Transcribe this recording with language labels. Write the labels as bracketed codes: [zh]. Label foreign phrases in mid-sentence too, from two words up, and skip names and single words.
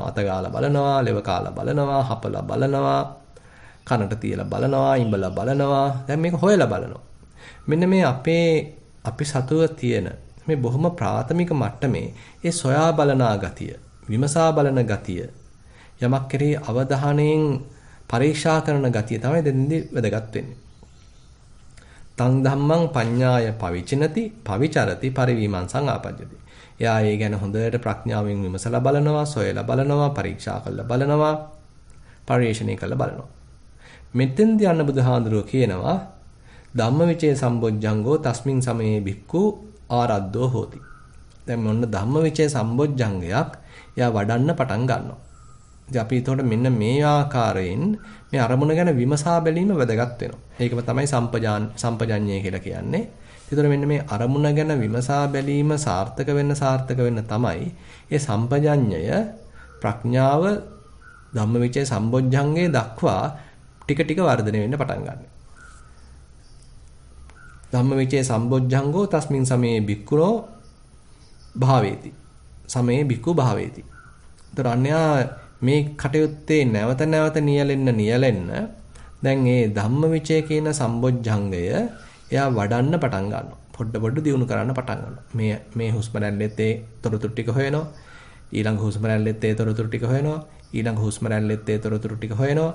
[si] අත ගාලා බලනවා, ලෙව කාලා බලනවා, හපලා බලනවා, කනට තියලා බලනවා, ඉඹලා බලනවා. දැන් මේක හොයලා බලනවා. මෙන්න මේ අපි සතුව තියෙන මේ බොහොම ප්‍රාථමික මට්ටමේ ඒ සොයා බලනා ගතිය, විමසා බලන ගතිය, යමක් කෙරෙහි අවධානයෙන් පරීක්ෂා කරන ගතිය තමයි දෙන්නේ වැදගත් වෙන්නේ. [pi] තං ධම්මං පඤ්ඤාය පවිචිනති පවිචරති පරිවීමංසං ආපජ්ජති. [si] එයා ඒ ගැන හොඳට ප්‍රඥාවෙන් විමසලා බලනවා, සොයලා බලනවා, පරීක්ෂා කරලා බලනවා, පරිශ්‍රණය කරලා බලනවා. මෙතෙන්දී අන්න බුදුහාඳුරෝ කියනවා [pi] ධම්මවිචේ සම්බොජ්ජංගෝ තස්මින් සමයේ භික්ඛු ආරද්ධෝ හෝති. [si] දැන් මොන්න ධම්මවිචේ සම්බොජ්ජංගයක් එයා වඩන්න පටන් ගන්නවා. ඉතින් අපි ඒතකොට මෙන්න මේ ආකාරයෙන් මේ අරමුණ ගැන විමසා බැලීම වැදගත් වෙනවා. ඒකම තමයි සම්පජඤ්ඤය කියලා කියන්නේ. ඒතකොට මෙන්න මේ අරමුණ ගැන විමසා බැලීම සාර්ථක වෙන්න තමයි ඒ සම්පජඤ්ඤය ප්‍රඥාව ධම්මවිචේ සම්බොජ්ජංගේ දක්වා ටික ටික වර්ධනය වෙන්න පටන් ගන්නවා. [pi] ධම්මවිචේ සම්බොජ්ජංගෝ තස්මින් සමයේ භික්ඛුනෝ භාවේති. සමයේ භික්ඛු භාවේති. [si] ඒතර අන්‍යා මේ කටයුත්තේ නැවත නැවත නියැලෙන්න දැන් මේ ධම්මවිචේ කියන සම්බොජ්ජංගය එයා වඩන්න පටන් ගන්නවා. පොඩ දියුණු කරන්න පටන් ගන්නවා. මේ හුස්ම රැල්ලෙත් ඒ තොරතුරු ටික හොයනවා. ඊළඟ හුස්ම රැල්ලෙත් ඒ තොරතුරු ටික හොයනවා. ඊළඟ හුස්ම රැල්ලෙත් ඒ තොරතුරු ටික හොයනවා.